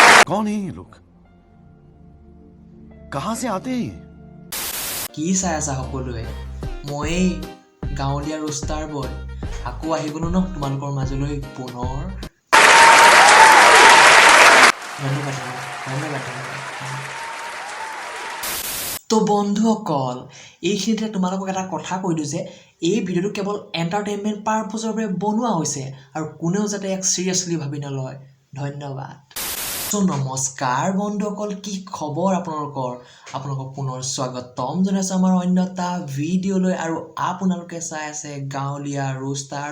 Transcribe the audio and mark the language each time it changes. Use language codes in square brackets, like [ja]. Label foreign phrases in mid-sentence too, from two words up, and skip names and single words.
[hi] कौन है ये लोग? कहां से आते हैं ये? [as] কি চাই আছা সকলোৱে মই গাঁৱলীয়া ৰোষ্টাৰ বয় আকৌ আহিবনো ন তোমালোকৰ মাজলৈ পুনৰ ধন্যবাদ তো বন্ধুসকল এইখিনিতে তোমালোকক এটা কথা কৈ দিওঁ যে এই ভিডিঅ'টো কেৱল [en] entertainment purpose [as] বাবে বনোৱা হৈছে আৰু কোনেও যাতে এক চিৰিয়াছলি ভাবি নলয় ধন্যবাদ তো নমস্কাৰ বন্ধুসকল কি খবৰ আপোনালোকক পুনৰ স্বাগতম জনাইছোঁ আমাৰ অন্য এটা ভিডিঅ'লৈ আৰু আপোনালোকে চাই আছে গাঁৱলীয়া ৰোষ্টাৰ